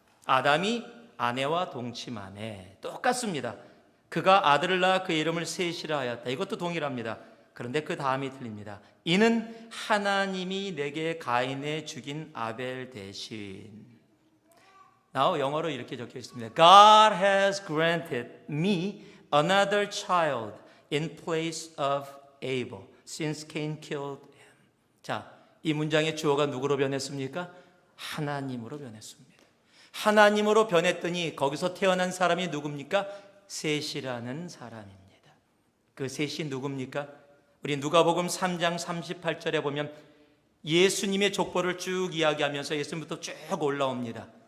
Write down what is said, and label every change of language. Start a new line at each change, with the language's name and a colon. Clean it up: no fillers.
Korean: 아담이 아내와 동침하매, 똑같습니다. 그가 아들을 낳아 그 이름을 셋이라 하였다. 이것도 동일합니다. 그런데 그 다음이 틀립니다. 이는 하나님이 내게 가인의 죽인 아벨 대신. 영어로 이렇게 적혀 있습니다.
English: God has granted me another child in place of Abel, since Cain killed him. 자,
Korean: 이 문장의 주어가 누구로 변했습니까? 하나님으로 변했습니다. 하나님으로 변했더니 거기서 태어난 사람이 누굽니까? 셋이라는 사람입니다. 그 셋이 누굽니까? 우리 누가복음 3장 38절에 보면 예수님의 족보를 쭉 이야기하면서 예수님부터 쭉 올라옵니다.